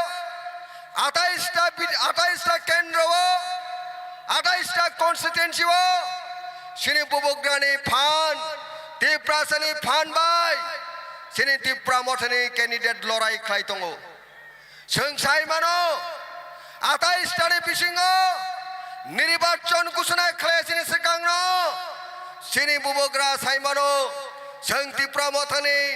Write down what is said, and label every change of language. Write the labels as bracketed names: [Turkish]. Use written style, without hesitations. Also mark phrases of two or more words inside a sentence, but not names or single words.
[Kok Borok] 28টা কেন্দ্র 28টা কনস্টিটুয়েন্সি সিনি বুবুগ্রানি ফান তিপ্রাসানি ফান বাই সিনি তিপ্রা মঠনি ক্যান্ডিডেট লড়াই খাই দङ সং সাইমানো 28টানি বিসিङ [Bangla] নির্বাচন ঘোষণা [Kok Borok] খাইছিনি সিকাংন সিনি বুবুগ্রা সাইমানো সং তিপ্রা মঠনি